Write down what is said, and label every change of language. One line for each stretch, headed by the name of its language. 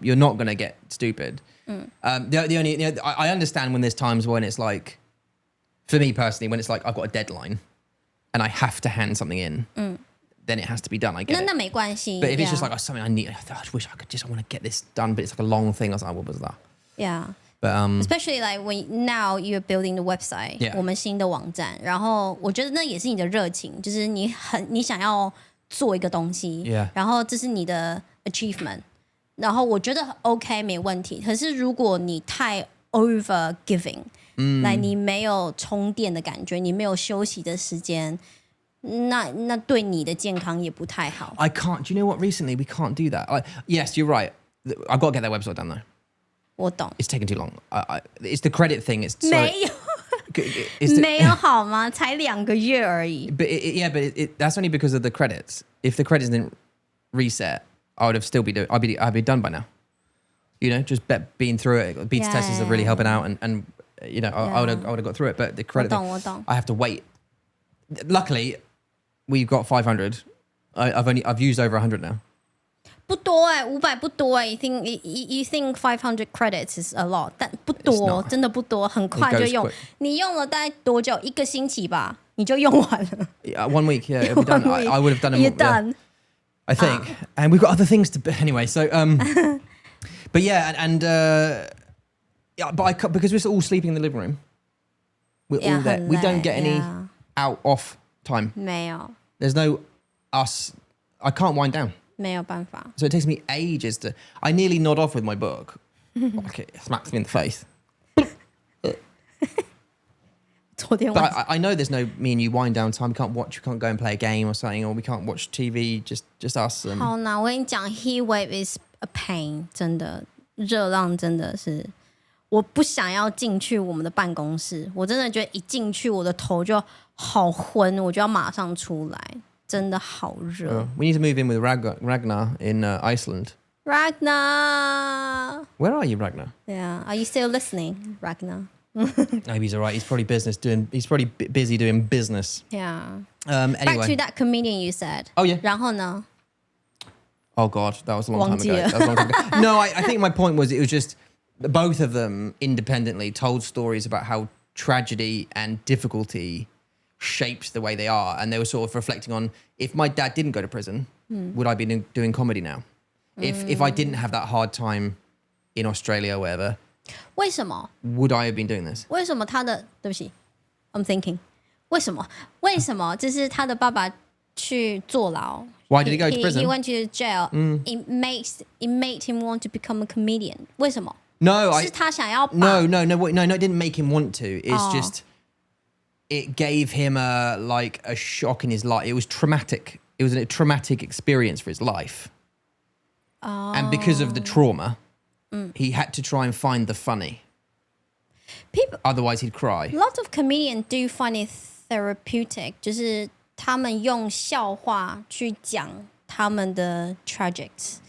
English: You're not going to get stupid. The only, I understand when there's times when it's like, for me personally, when it's like I've got a deadline and I have to hand something in, then it has to be done. I get it.
Chinese: 那没关系。
English: But if it's just like something I need, I wish I want to get this done, but it's like a long thing. I was like, what was that? Yeah. But especially like when now you're building the website,
Chinese: 我们新的网站，然后我觉得那也是你的热情，就是你想要做一个东西，然后这是你的 achievement， 然后我觉得 OK 没问题。可是如果你太
English: over giving，
Chinese: 来你没有充电的感觉，你没有休息的时间，那对你的健康也不太好。
English: I can't. Do you know what? Recently, we can't do that. Yes, you're right. I've got to get that website done though. 我懂。 It's taking too long. It's the credit thing. It's
Chinese: 没有，没有好吗？才2个月而已。
English: But that's only because of the credits. If the credits didn't reset, I would have still I'd be done by now. Just being through it. Beta testers are really helping out, and I would have got through it. But the credit thing, I have to wait. Luckily, we've got 500. I've used over 100 now.
Chinese: 不多500不多
English: you think 500 credits is a lot，
Chinese: 但不多，真的不多，很快就用。你用了大概多久？1个星期吧，你就用完了。
English: Yeah, 1 week, yeah, it'll be done. I would have done it. You're done. I think, and we've got other things to. Anyway, so but yeah, and but because we're all sleeping in the living room, we're all there. We don't get any off time.
Chinese: 没有。
English: There's no us. I can't wind down.
Chinese: 没有办法。
English: So it takes me ages to. I nearly nod off with my book. Okay, it smacks me in the face. But I know there's no me and you wind down time. We can't go and play a game or something, or we can't watch TV. Just us.
Chinese: 好难，我跟你讲
English: heatwave is a pain，
Chinese: 真的热浪真的是，我不想要进去我们的办公室，我真的觉得一进去我的头就好昏，我就要马上出来，真的好热。
English: We need to move in with Ragnar in Iceland. Ragnar. Where are you, Ragnar? Yeah. Are you still listening, Ragnar? Maybe he's all right. He's probably busy doing business. Yeah. Anyway. Back to that comedian you said. Oh, yeah.
Chinese: 然后呢?
English: Oh, God. That was a long time ago.
Chinese: 忘记了。
English: That was a long time ago. No, I think my point was it was just both of them independently told stories about how tragedy and difficulty shaped the way they are. And they were sort of reflecting on, if my dad didn't go to prison, would I be doing comedy now? If I didn't have that hard time in Australia or wherever,
Chinese: 为什么？
English: would I have been doing this?
Chinese: 为什么他的对不起
English: I'm thinking
Chinese: 为什么就是他的爸爸去坐牢
English: Why did he go to prison? He went to jail. It made him want to become a comedian. 为什么？ No,
Chinese: 是他想要把
English: No, it didn't make him want to. It's just, it gave him a shock in his life. It was traumatic. It was a traumatic experience for his life. And because of the trauma, he had to try and find the funny. Otherwise he'd cry. A lot of comedians do find it therapeutic.
Chinese: 就是他们用笑话去讲他们的 tragedies,